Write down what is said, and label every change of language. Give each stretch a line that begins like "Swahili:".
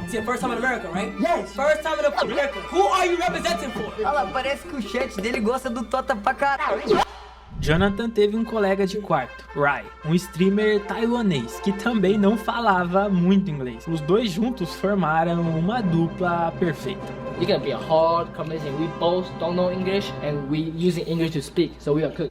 English: It's your first time in America, right? Yes. First time in America. Who are you representing for?
Portuguese: Olha lá, parece que o chat dele gosta do Tota pra caralho. Jonathan teve um colega de quarto, Rai, um streamer taiwanês, que também não falava muito inglês. Os dois juntos formaram uma dupla perfeita.
English: It's gonna be a hard conversation. We both don't know English and we using English to speak, so we are good.